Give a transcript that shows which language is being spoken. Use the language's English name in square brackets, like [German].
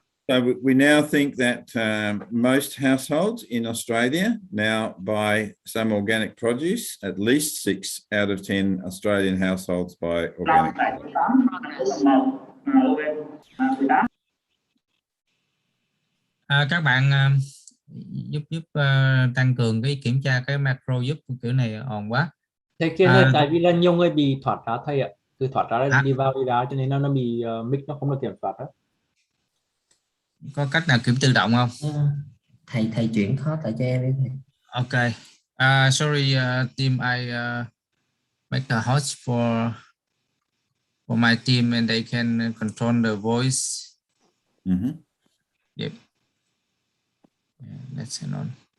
[English] So we now think that most households in Australia now buy some organic produce. At least 6 out of 10 Australian households buy organic produce. [Vietnamese] Các bạn giúp tăng cường cái kiểm tra cái macro giúp, kiểu này ồn quá. Thầy kia ơi, tại vì là nhiều người bị thoát ra thầy ạ, từ thoát ra đi vào đi ra cho nên nó bị mic nó không được kiểm soát đó. Có cách nào kiểm tự động không? Thầy chuyển hot lại cho em đi thầy. [English] Ok. Sorry team, I make a host for my team and they can control the voice. Yep. Yeah, let's hang on.